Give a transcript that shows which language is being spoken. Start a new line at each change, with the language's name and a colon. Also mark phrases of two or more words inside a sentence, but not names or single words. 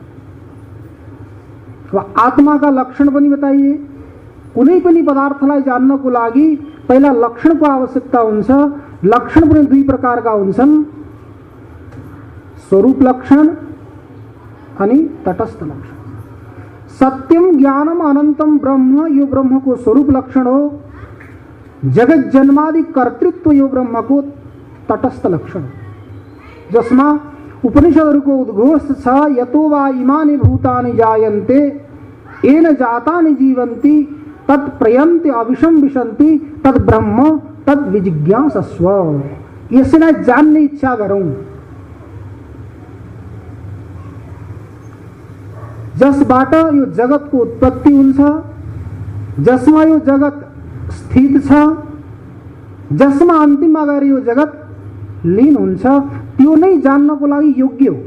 Nepali: आत्मा का लक्षण पनि बताइए। कुनै पनि पदार्थलाई जान्नको लागि पहिला लक्षणको आवश्यकता हुन्छ। लक्षण पनि दुई प्रकारका हुन्छन्, स्वरूप लक्षण अनि तटस्थ लक्षण।
Sanskrit: सत्यम ज्ञानम अनंतम ब्रह्म,
Nepali: यो ब्रह्म को स्वरूप लक्षण हो। जगत जन्मादि कर्तृत्व यो ब्रह्मको तटस्थ लक्षण, जसमा उपनिषदहरूको उद्घोष छ,
Sanskrit: यतो वा इमानि भूतानि जायन्ते येन जातानि जीवन्ति तत्प्रयन्ति अविषम विशन्ति तद ब्रह्म तद विजिज्ञासस्व।
Nepali: यसलाई जान्ने इच्छा गरौँ। जसबाट यो जगतको उत्पत्ति हुन्छ, जसमा यो जगत स्थित छ, जसमा अन्तिममा गएर यो जगत लीन हुन्छ, त्यो नै जान्नको लागि योग्य हो।